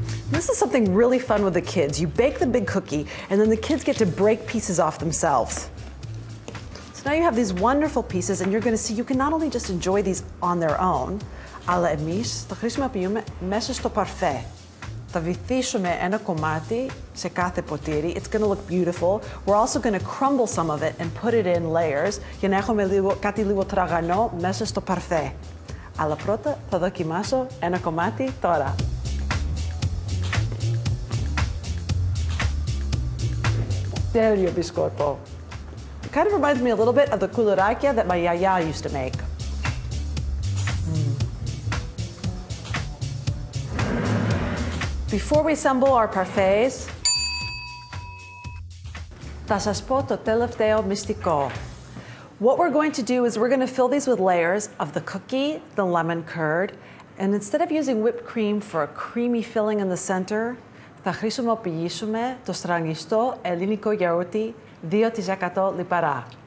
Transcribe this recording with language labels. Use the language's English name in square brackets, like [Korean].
[English] This is something really fun with the kids. You bake the big cookie, and then the kids get to break pieces off themselves. So now you have these wonderful pieces, and you're going to see you can not only just enjoy these on their own, [Greek] αλλά εμείς τα χρησιμοποιούμε μέσα στο παρφέ. Θα βυθίσουμε ένα κομμάτι σε κάθε ποτήρι. [English] It's going to look beautiful. We're also going to crumble some of it and put it in layers [Greek] για να έχουμε κάτι λίγο τραγανό μέσα στο παρφέ. Αλλά πρώτα θα δοκιμάσω ένα κομμάτι τώρα. Τέλειο μπισκότο. [English] It kind of reminds me a little bit of the κουλουράκια that my yaya used to make. Before we assemble our parfaits, [Greek] θα σας πω το τελευταίο μυστικό. [English] What we're going to do is we're going to fill these with layers of the cookie, the lemon curd, and instead of using whipped cream for a creamy filling in the center, [Greek] θα χρησιμοποιήσουμε το στραγγιστό ελληνικό γιαούρτι 2% λιπαρά.